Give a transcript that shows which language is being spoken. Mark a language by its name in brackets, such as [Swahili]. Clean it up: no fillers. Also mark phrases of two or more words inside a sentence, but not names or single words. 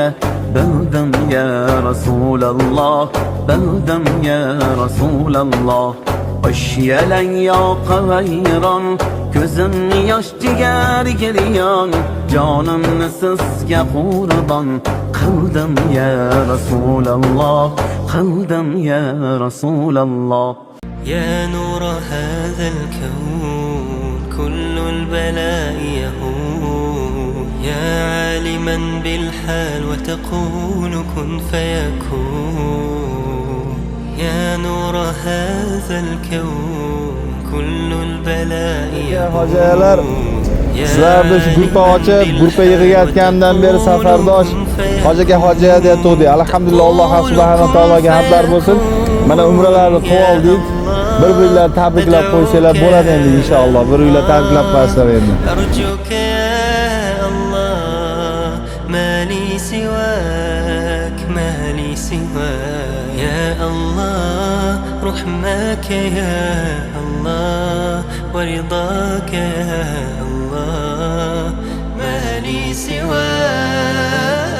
[Uzbek] Bildim [Arabic] يا رسول الله, [Uzbek] bildim [Arabic] يا رسول الله. [Uzbek] Qo'sh yalang yoqavayron, ko'zim yosh jigar giryon, jonimni sizga qurbon qildim [Arabic] يا رسول الله, [Uzbek] qildim [Arabic] يا رسول الله. يا نور هذا الكون كل البلاء يهون، يا عالما بالحال وتقول كن فيكون. يا نور هذا الكون كل البلاء [Uzbek] Hojiyalar, sizlarni shu gruppa ochib, gruppa yig'ayotgandan beri safardosh hojiga hojiya deb to'g'di. Alhamdulillah, Alloh [Arabic] سبحانه وتعالى [Uzbek] hamdlar bo'lsin. Mana umralarni qilib oldik. Bir-birlar tabriklab qo'ysalar bo'ladi endi inshaalloh. Bir-birlar tabriklab qo'ysalar endi. [Arabic] أرجوك يا الله ما لي سواك، ما لي سواك يا الله، رحمك يا الله ورضاك يا الله، ما لي سواك.